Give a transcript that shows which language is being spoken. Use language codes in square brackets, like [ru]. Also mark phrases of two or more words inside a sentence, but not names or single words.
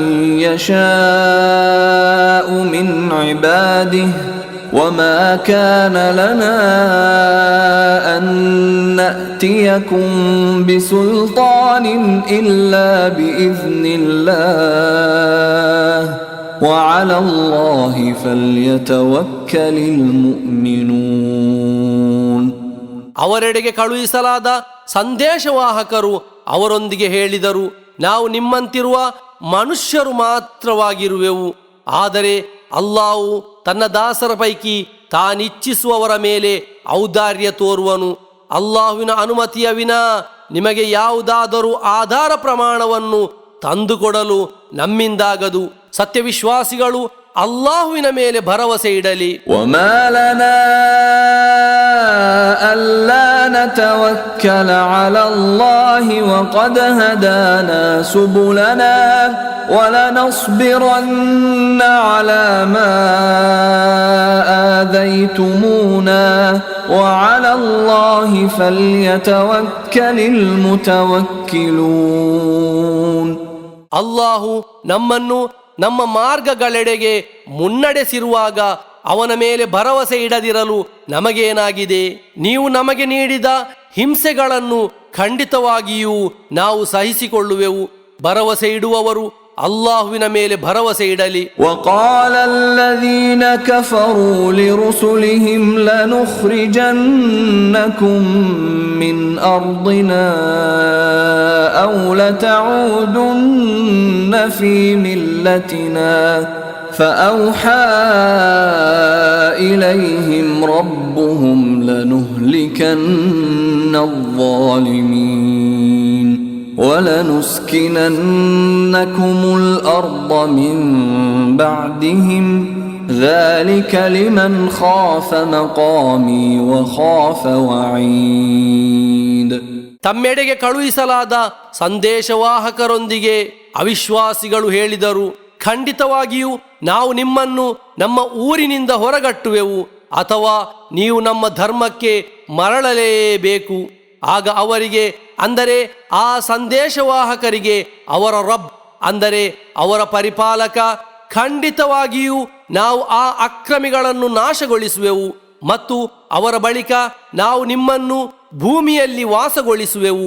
[ar] يشاء من عباده وما كان لنا أن نأتيكم بسلطان إلا بإذن الله وعلى الله فليتوكل المؤمنون. [kn] ಅವರೆಡೆಗೆ ಕಳುಹಿಸಲಾದ ಸಂದೇಶವಾಹಕರು ಅವರೊಂದಿಗೆ ಹೇಳಿದರು, ನಾವು ನಿಮ್ಮಂತಿರುವ ಮನುಷ್ಯರು ಮಾತ್ರವಾಗಿರುವೆವು. ಆದರೆ ಅಲ್ಲಾಹು ತನ್ನ ದಾಸರ ಪೈಕಿ ತಾನಿಚ್ಛಿಸುವವರ ಮೇಲೆ ಔದಾರ್ಯ ತೋರುವನು. ಅಲ್ಲಾಹುವಿನ ಅನುಮತಿಯ ವಿನಾ ನಿಮಗೆ ಯಾವುದಾದರೂ ಆಧಾರ ಪ್ರಮಾಣವನ್ನು ತಂದುಕೊಡಲು ನಮ್ಮಿಂದಾಗದು. ಸತ್ಯವಿಶ್ವಾಸಿಗಳು ಅಲ್ಲಾಹುವಿನ ಮೇಲೆ ಭರವಸೆ ಇಡಲಿ. [ar] وما لنا ألا نتوكل على الله وقد هدانا سبلنا ولنصبرن على ما آذيتمونا وعلى الله فليتوكل المتوكلون. [kn] ಅಲ್ಲಾಹು ನಮ್ಮನ್ನು ನಮ್ಮ ಮಾರ್ಗಗಳೆಡೆಗೆ ಮುನ್ನಡೆಸಿರುವಾಗ ಅವನ ಮೇಲೆ ಭರವಸೆ ಇಡದಿರಲು ನಮಗೇನಾಗಿದೆ? ನೀವು ನಮಗೆ ನೀಡಿದ ಹಿಂಸೆಗಳನ್ನು ಖಂಡಿತವಾಗಿಯೂ ನಾವು ಸಹಿಸಿಕೊಳ್ಳುವೆವು. ಭರವಸೆ ಇಡುವವರು ಅಲ್ಲಾಹುವಿನ ಮೇಲೆ ಭರವಸೆ ಇಡಲಿ. [ar] وقال الذين كفروا لرسلهم لنخرجنكم من أرضنا أو لتعودن في ملتنا فأوحى إليهم ربهم لنهلكن الظالمين ولنسكننكم الأرض من بعدهم ذلك لمن خاف مقامي وخاف وعيد. [kn] ತಮ್ಮೆಡೆಗೆ ಕಳುಹಿಸಲಾದ ಸಂದೇಶವಾಹಕರೊಂದಿಗೆ ಅವಿಶ್ವಾಸಿಗಳು ಹೇಳಿದರು, ಖಂಡಿತವಾಗಿಯೂ ನಾವು ನಿಮ್ಮನ್ನು ನಮ್ಮ ಊರಿನಿಂದ ಹೊರಗಟ್ಟುವೆವು ಅಥವಾ ನೀವು ನಮ್ಮ ಧರ್ಮಕ್ಕೆ ಮರಳಲೇಬೇಕು. ಆಗ ಅವರಿಗೆ, ಅಂದರೆ ಆ ಸಂದೇಶವಾಹಕರಿಗೆ ಅವರ ರಬ್, ಅಂದರೆ ಅವರ ಪರಿಪಾಲಕ, ಖಂಡಿತವಾಗಿಯೂ ನಾವು ಆ ಅಕ್ರಮಿಗಳನ್ನು ನಾಶಗೊಳಿಸುವೆವು ಮತ್ತು ಅವರ ಬಳಿಕ ನಾವು ನಿಮ್ಮನ್ನು ಭೂಮಿಯಲ್ಲಿ ವಾಸಗೊಳಿಸುವೆವು.